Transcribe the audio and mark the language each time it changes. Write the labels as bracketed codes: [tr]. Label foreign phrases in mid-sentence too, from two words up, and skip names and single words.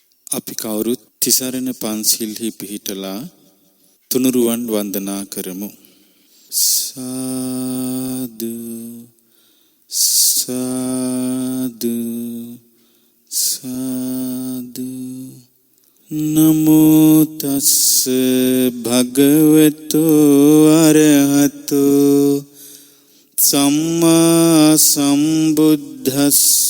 [si] අපි කවුරුත් තිසරණ පන්සිල්හි පිහිටලා තුනුරුවන් වන්දනා කරමු. සාදු සාදු සාදු. [pi] නමෝ තස්ස භගවතු අරහතෝ සම්මා සම්බුද්දස්ස.